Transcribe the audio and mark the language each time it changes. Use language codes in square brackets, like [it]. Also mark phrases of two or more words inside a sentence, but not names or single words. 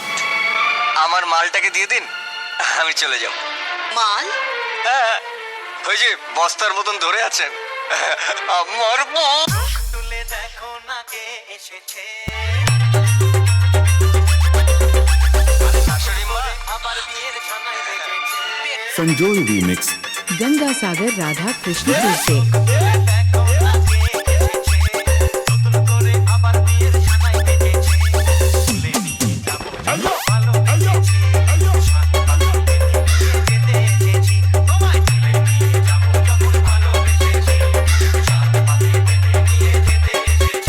[bn] আমার মালটাকে দিয়ে দিন, আমি চলে যাব। মাল? হ্যাঁ, ওই যে বস্তার মতন ধরে আছেন আমার বউ। তুলে দেখো না কে এসেছে, শাশুড়ি মা আবার বিয়ের ছানায় বেজেছে। [hi] संजोय रीमिक्स गंगा सागर राधा कृष्णपुर से। [bn] দেখো না কে এসেছে, নতুন করে আবার বিয়ের ছানায় বেজেছে। তুলে নিয়ে যাবো ভালো বেজেছি, সাত পাকে যেতে এসেছি। তোমায় তুলে নিয়ে যাবো যখন ভালোবেসেছি, সাত পাকে নিয়ে যেতে এসেছি।